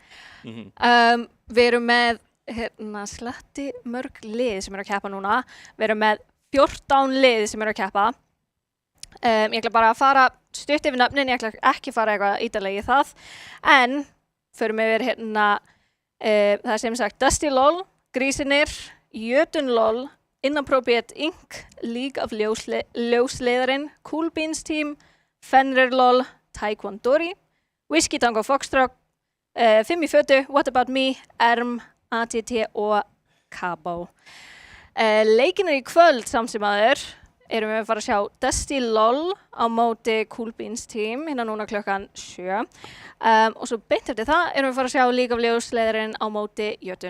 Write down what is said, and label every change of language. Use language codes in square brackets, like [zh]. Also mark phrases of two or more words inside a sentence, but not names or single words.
[is] Við erum með slatti mörg lið sem að keppa núna. Við erum með 14 lið sem að keppa. Ég ætla bara að fara stutt yfir nöfnin, ég ætla ekki fara eitthvað ítarlega í það. En förum yfir það er sem sagt Dusty LOL, Grísinir, Jötun LOL, Inappropriate Inc., League of Ljósleiðarinn, Cool Beans Team, Fenrir LOL, Taekwondo, Whiskey Tango Foxtrot, 5 í fötu, What About Me, Erm, ATT og Cabo. Leikinir í kvöld samt sem aður erum við að fara að sjá Dusty LOL á móti Cool Beans Team hérna núna klukkan 7. Og svo beint eftir það erum við að fara að sjá League of Ljósleiðarinn á móti Jötun.